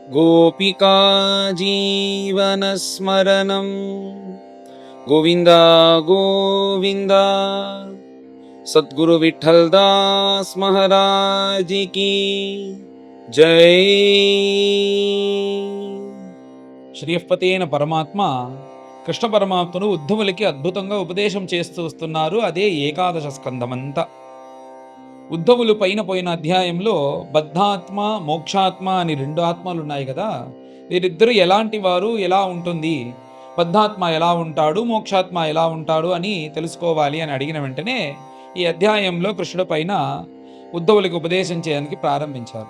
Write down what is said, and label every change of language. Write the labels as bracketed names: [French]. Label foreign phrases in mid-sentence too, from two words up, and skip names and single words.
[Sanskrit] गोपिका जीवनस्मरणं गोविन्द गोविन्द। [Hindi] सद्गुरु विठ्ठल दास महाराज की जय। [Telugu] శ్రీయపతేన పరమాత్మ కృష్ణ పరమాత్మను ఉద్ధవులకి అద్భుతంగా ఉపదేశం చేస్తూ వస్తున్నారు. అదే ఏకాదశ స్కంధమంతా. ఉద్ధవులు పైన పోయిన అధ్యాయంలో బద్ధాత్మ మోక్షాత్మ అని రెండు ఆత్మలు ఉన్నాయి కదా, వీరిద్దరూ ఎలాంటి వారు, ఎలా ఉంటుంది, బద్ధాత్మ ఎలా ఉంటాడు, మోక్షాత్మ ఎలా ఉంటాడు అని తెలుసుకోవాలి అని అడిగిన వెంటనే ఈ అధ్యాయంలో కృష్ణుడు పైన ఉద్ధవులకి ఉపదేశం చేయడానికి ప్రారంభించారు.